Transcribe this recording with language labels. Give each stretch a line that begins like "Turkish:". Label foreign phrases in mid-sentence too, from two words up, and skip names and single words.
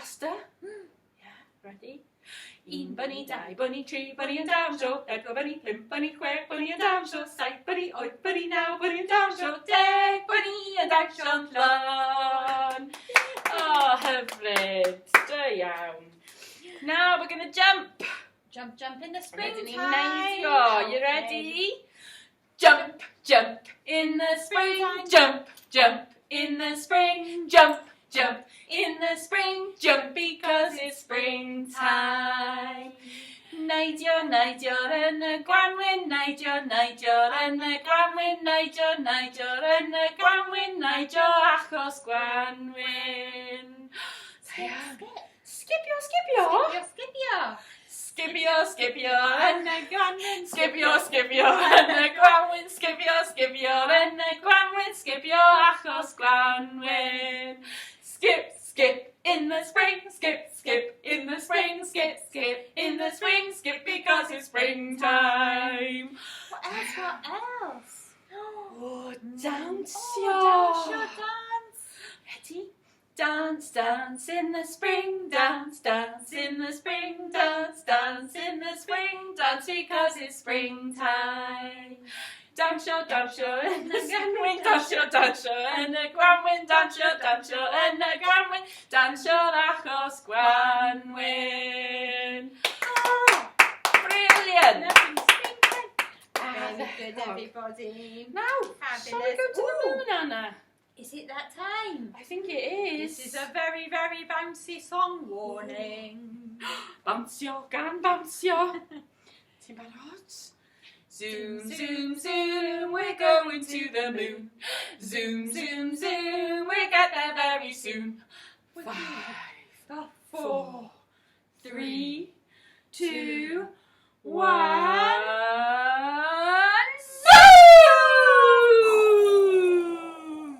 English: Basta. Yeah, ready?
Welsh: Un bwni, dau bwni, tri bwni yn dawnsio, pedwar bwni, pump bwni, chwe bwni yn dawnsio, saith bwni, wyth bwni, naw bwni yn dawnsio, 10 bwni yn dawnsio'n llon. Oh, hyfryd. Da iawn.
English: Now we're going to jump. Jump, jump in the springtime. You ready? Jump, jump in the spring. Jump, jump in the spring. Jump, jump in the spring. Jump because it's springtime.
Welsh: Neidio, neidio yn y Gwanwyn, neidio, neidio yn y Gwanwyn, neidio, neidio yn y Gwanwyn, neidio achos Gwanwyn. Skipio, skipio. Skipio, skipio. Skipio, skipio Yn y Gwanwyn. Skipio, skipio yn y Gwanwyn, skipio, skipio yn y Gwanwyn, skipio achos Gwanwyn.
English: Skip, skip in the spring, skip, skip in the spring, skip, skip in the spring, skip because it's springtime. What else? What else?
Welsh: Oh, dawnsio. Dawnsio,
English: dance. Ready? Dance, dance in the spring, dance, dance in the spring, dance, dance in the spring, dance because it's springtime.
Welsh: Dawnsio, dawnsio yn y Gwanwyn, dawnsio, dawnsio yn y Gwanwyn, dawnsio, dawnsio yn y Gwanwyn, dawnsio achos Gwanwyn.
English: Oh, brilliant! Very good, everybody. Now, shall we go to the moon, Anna? Is it that time? I think it is. This is a very, very bouncy song warning.
Welsh: Bownsio gan bownsio. Ti'n barod?
English: Zoom, zoom, zoom, we're going to the moon. Zoom, zoom, zoom, we'll get there very soon. 5, 4, 3, 2, 1. Zoom!